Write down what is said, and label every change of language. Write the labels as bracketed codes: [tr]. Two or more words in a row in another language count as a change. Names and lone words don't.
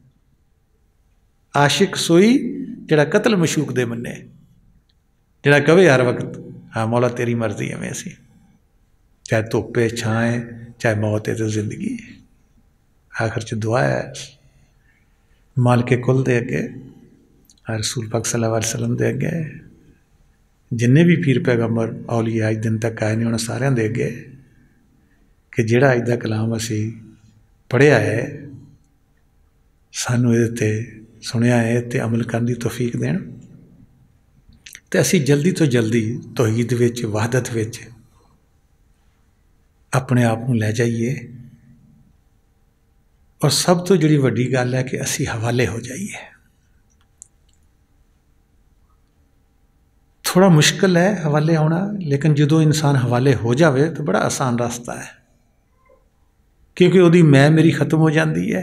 [pa] عاشق سوئی جہڑا قتل معشوق دے منے، جہڑا کہے ہر وقت ہاں مولا تیری مرضی ہے، میں سی چاہے دھپ ہے چھاں ہے، چاہے موت ہے تو زندگی ہے. آخر چ دعا ہے مالک کل دے اگے، رسول پاک [ar] صلى الله عليه وسلم [pa] دے اگے، جنے بھی پیر پیغمبر اولیاء اج دن تک آئے نے انہاں نے سارے دے اگے کہ جہڑا اج دا کلام اسی پڑھیا ہے، سانوں ایہدے تے سنیا ہے تو عمل کرن دی توفیق دین، تو اسی جلدی توں جلدی توحید وچ وحدت وچ اپنے آپ کو لے جائیے. اور سب توں جہڑی وڈی گل ہے کہ اسی حوالے ہو جائیے. [ur] تھوڑا مشکل ہے حوالے ہونا، لیکن جو انسان حوالے ہو جائے تو بڑا آسان راستہ ہے، کیونکہ وہی میں میری ختم ہو جاتی ہے.